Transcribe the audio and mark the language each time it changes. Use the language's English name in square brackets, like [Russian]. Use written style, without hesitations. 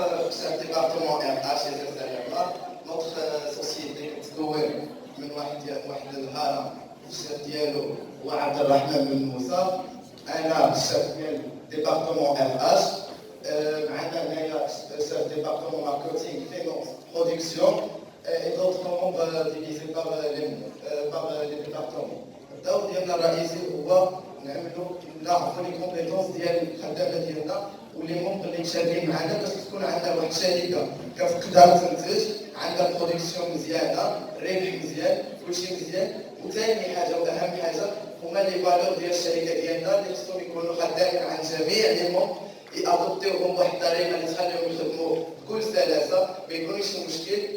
[French] C'est le département RH et SSRMA. Notre société [Arabic] تتكون من واحد الهرم الشيف ديالو هو عبد الرحمن بن موسى. أنا الشيف ديال ديبارتمون RH. معنا هنايا الشيف ديبارتمون ماركتينغ فينونس برودكسيون [French] et d'autres membres divisés par les départements. [Arabic] الدور ديالنا الرئيسي هو نعرفوا لي كومبيتونس ديال الخدامه ديالنا واللي ممكن اللي شادين معنا باش تكون عندنا واحد الشركه كتقدر تنتج عندها برودكسيون مزيانه، ريفي مزيان، كلشي مزيان. وثاني حاجه واهم حاجه هما لي فالور ديال الشركه ديالنا اللي خصهم يكونوا خدامين عن جميع لي مون يادوبتيوهم بواحد الطريقه اللي تخليهم يخدموا بكل سلاسه، ما يكونش مشكل.